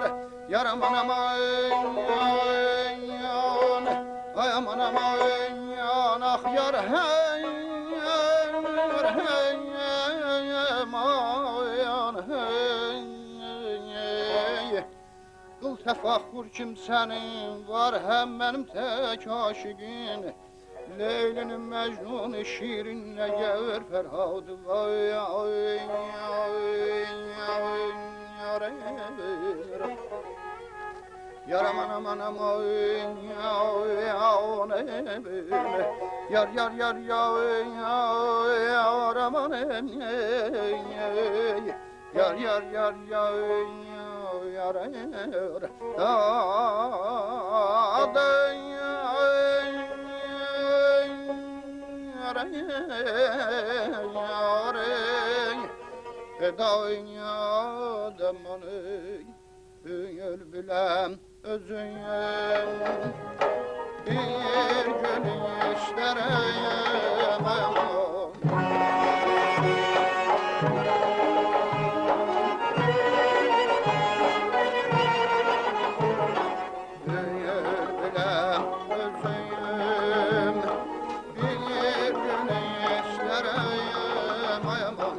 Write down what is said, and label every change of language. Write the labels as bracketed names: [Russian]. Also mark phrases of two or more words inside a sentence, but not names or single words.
[Azerbaijani] Yaraman aman ay aman aman ah yar hey qıl təfəxür kimsənin var həm mənim tək aşiqin. [Turkish] Leylinin Mecnun şiirinle gelir Ferhadı vay ay [Azerbaijani] yaraman aman aman yar yar yar yar aman yar yar yar Fedayın adamını büyür bilem özün bir gönül istereyim aman. Büyür bilem özün bir gönül istereyim aman.